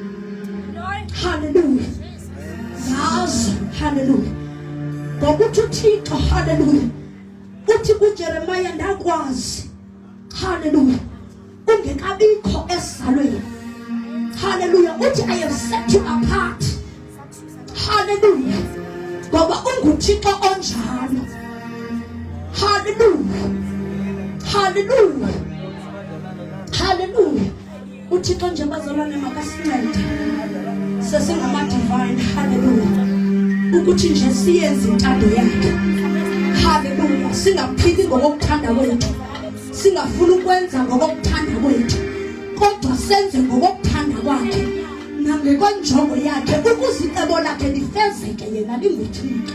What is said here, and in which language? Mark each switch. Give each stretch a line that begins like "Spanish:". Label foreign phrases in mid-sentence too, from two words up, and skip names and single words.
Xhosa: Hallelujah. zazo. Hallelujah. ngokuthi uThixo. Hallelujah. uthi kuJeremiah ndakwazi. Hallelujah. ungekabikho esizalweni. Hallelujah. uthi
English: I have set you apart.
Xhosa: Hallelujah. ngoba unguThixo onjalo. Hallelujah. Hallelujah. Hallelujah. uThixo nje bazalwane makasincede sesingama divine. Hallelujah. ukuthi nje siyenze intando yakhe. Hallelujah. singaphili ngokuthanda kwethu, singafuna ukwenza ngokuthanda kwethu, kodwa senze ngokuthanda kwakhe nangekwenjongo yakhe, ukuze icebo lakhe lifezeke yena linguThixo.